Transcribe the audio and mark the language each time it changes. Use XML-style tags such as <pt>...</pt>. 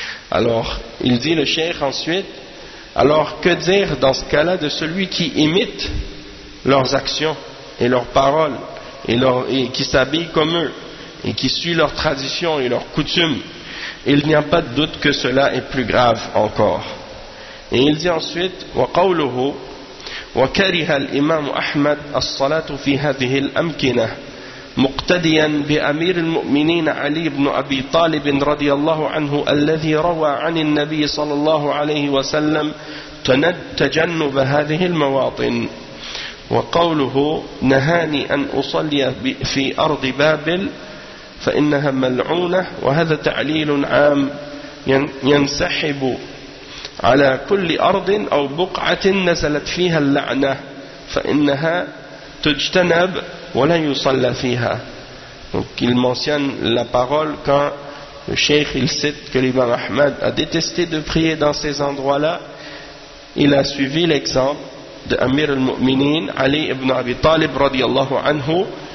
<fr>Alors, il dit le cheikh ensuite, alors que dire dans ce cas-là de celui qui imite leurs actions et leurs paroles et qui s'habille comme eux et qui suit leurs traditions et leurs coutumes? Il n'y a pas de doute que cela est plus grave encore. Et il dit ensuite,</fr> <ar>« wa qawluhu » وكره الإمام أحمد الصلاة في هذه الأمكنة مقتديا بأمير المؤمنين علي بن أبي طالب رضي الله عنه الذي روى عن النبي صلى الله عليه وسلم تجنب هذه المواطن. وقوله نهاني أن أصلي في أرض بابل فإنها ملعونة, وهذا تعليل عام ينسحب على كل أرض أو بقعة نزلت فيها اللعنة فإنها تجتنب ولا يصلى فيها.</ar> <fr>Donc il mentionne la parole quand le cheikh il cite que l'imam Ahmad a détesté de prier dans ces endroits-là. Il a suivi l'exemple de Amir al-Mu'minin Ali ibn Abi Talib radiyallahu anhu.</fr>